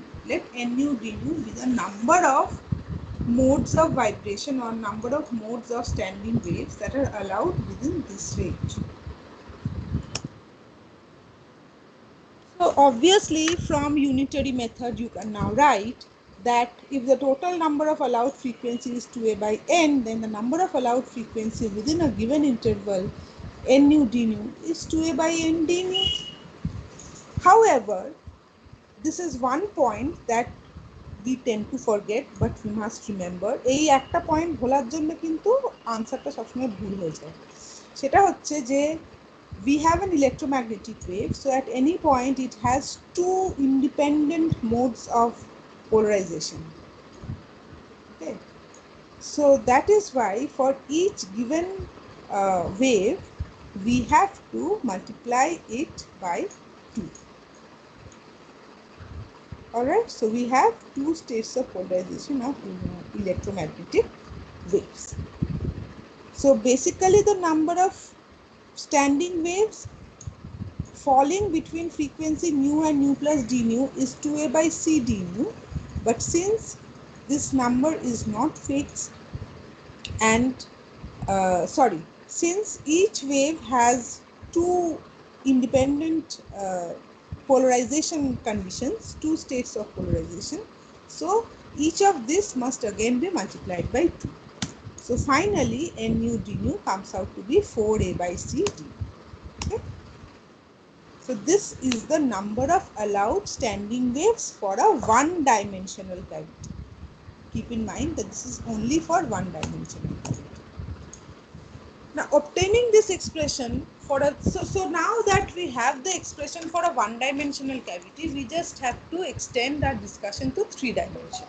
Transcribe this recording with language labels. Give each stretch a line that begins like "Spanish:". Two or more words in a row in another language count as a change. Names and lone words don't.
English: Let n mu d mu be the number of modes of vibration or number of modes of standing waves that are allowed within this range. So obviously from unitary method you can now write that if the total number of allowed frequency is 2a by n, then the number of allowed frequency within a given interval n nu d nu is 2a by n d nu. However, this is one point that we tend to forget, but we must remember.
Bangla: এই একটা পয়েন্ট ভোলার জন্য কিন্তু আনসারটা সবসময় ভুল হয়ে যায়। সেটা হচ্ছে যে
English: we have an electromagnetic wave, so at any point it has two independent modes of polarization. Okay, so that is why for each given wave we have to multiply it by 2. Alright, so we have two states of polarization of electromagnetic waves. So basically the number of standing waves falling between frequency mu and nu plus d nu is 2a by c d nu, but since this number is not fixed and since each wave has two independent polarization conditions, two states of polarization, so each of this must again be multiplied by 2. So finally n nu d nu comes out to be 4a by c d. Okay? So this is the number of allowed standing waves for a one-dimensional cavity. Keep in mind that this is only for one-dimensional cavity. Now obtaining this expression for a, so now that we have the expression for a one-dimensional cavity, we just have to extend our discussion to 3 dimensions.